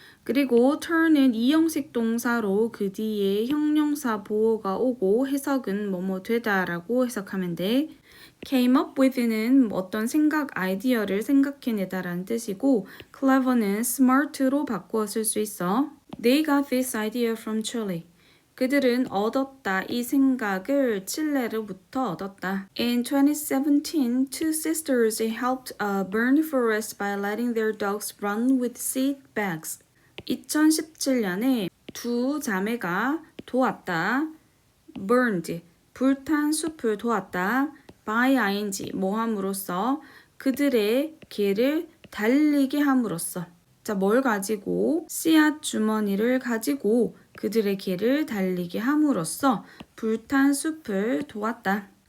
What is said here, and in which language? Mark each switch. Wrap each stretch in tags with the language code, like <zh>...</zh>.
<ko>그리고 turn은 이형식 동사로 그 뒤에 형용사 보호가 오고 해석은 뭐뭐 되다라고 해석하면 돼.</ko> <en>came up with</en> <ko>는 어떤 생각, 아이디어를 생각해내다라는 뜻이고 clever는 smart로 바꾸어 쓸 수 있어.</ko> <en>They got this idea from Chile.</en> <ko>그들은 얻었다. 이 생각을 칠레로부터 얻었다.</ko> <en>In 2017, two sisters helped burn forest by letting their dogs run with seed bags.</en> <ko>2017년에 두 자매가 도왔다. burned, 불탄 숲을 도왔다. by ing, 뭐함으로써 그들의 개를 달리게 함으로써. 자, 뭘 가지고? 씨앗 주머니를 가지고 그들의 개를 달리게 함으로써 불탄 숲을 도왔다.</ko>